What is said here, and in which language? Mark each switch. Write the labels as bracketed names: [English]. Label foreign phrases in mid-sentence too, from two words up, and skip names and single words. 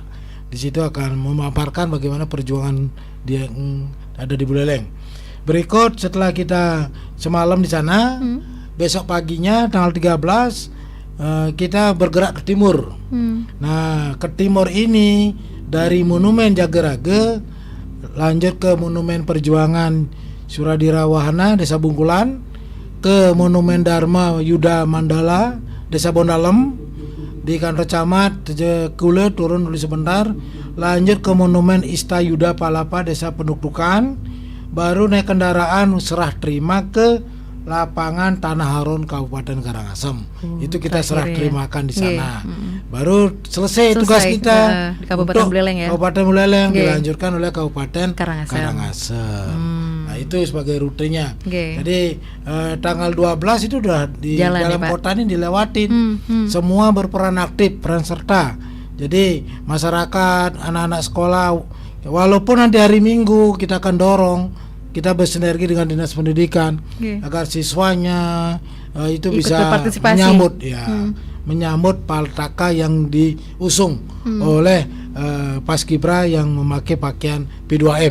[Indonesian] Di situ akan memaparkan bagaimana perjuangan dia ada di Buleleng. Berikut setelah kita semalam di sana, besok paginya tanggal 13 kita bergerak ke timur. Nah, ke timur ini dari Monumen Jagerage lanjut ke Monumen Perjuangan Suradira Wahana Desa Bungkulan, ke Monumen Dharma Yuda Mandala Desa Bondalem, di kantor camat Kule turun dulu sebentar, lanjut ke Monumen Ista Yuda Palapa Desa Penuktukan, baru naik kendaraan serah terima ke lapangan Tanah Haron Kabupaten Karangasem. Itu kita serah terimakan di sana. Baru selesai tugas kita di Kabupaten Buleleng ya. Kabupaten Buleleng dilanjutkan oleh Kabupaten Karangasem. Nah, itu sebagai rutenya. Jadi tanggal 12 itu udah di dalam kota ini dilewatin. Semua berperan aktif, peran serta. Jadi masyarakat, anak-anak sekolah, walaupun nanti hari Minggu kita akan dorong, kita bersinergi dengan Dinas Pendidikan agar siswanya itu ikut bisa menyambut pataka yang diusung oleh Paskibra yang memakai pakaian P2M.